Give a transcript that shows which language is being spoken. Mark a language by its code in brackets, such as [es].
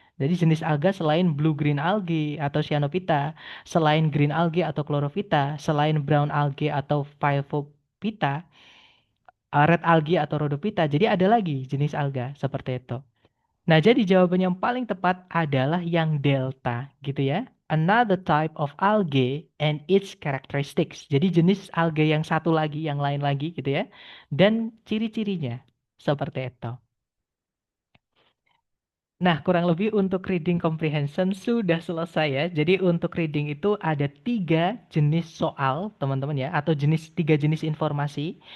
[id] Jadi jenis alga selain blue green algae atau cyanophyta, selain green algae atau chlorophyta, selain brown algae atau phyllophyta, red algae atau rhodophyta. Jadi ada lagi jenis alga seperti itu. Nah, jadi jawaban yang paling tepat adalah yang delta gitu ya. [en] Another type of algae and its characteristics. [id] Jadi jenis alga yang satu lagi, yang lain lagi gitu ya. Dan ciri-cirinya seperti itu. Nah, kurang lebih untuk reading comprehension sudah selesai ya. Jadi untuk reading itu ada tiga jenis soal, teman-teman ya, atau tiga jenis informasi.